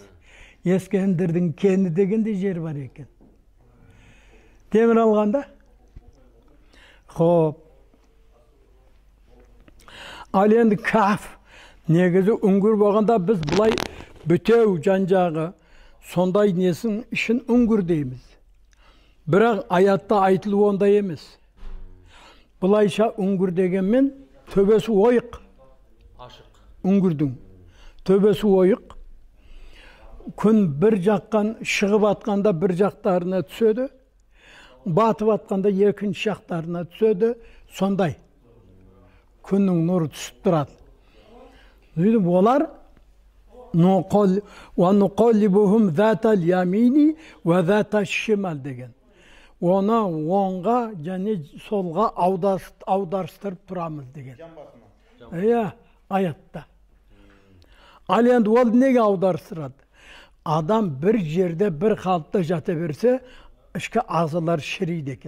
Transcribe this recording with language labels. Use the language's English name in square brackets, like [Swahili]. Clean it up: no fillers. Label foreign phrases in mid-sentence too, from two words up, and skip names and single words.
[Kazakh] Ескендірдің Кені дегенде жер бар екен. Темір алғанда? Хоп. Ал енді Каф негізі үңгір болғанда біз бұлай бүтеу жан-жағы sonday nesin işin üngür deymiz. Бірақ аятта айтылу ондай емес. Бұлайша үңгір дегенмен төбесі ойық. Ашық. Үңгірдің төбесі ойық. Күн бір жақтан шығып атқанда бір жақтарына түседі. Батып атқанда екінші жақтарына түседі. Сондай. Күннің нұры түсіп тұрады. [Arabic] Олар وَنُقَلِّبُهُمْ ذَاتَ الْيَمِينِ وَذَاتَ الشِّمَالِ деген. [Kazakh] Оны оңға және солға аударыстырып тұрамыз деген. Аятта. Ал енді ол неге аударыстырады? Адам бір жерде бір қалыпта жата берсе, ішкі ағзалар шірейді екен.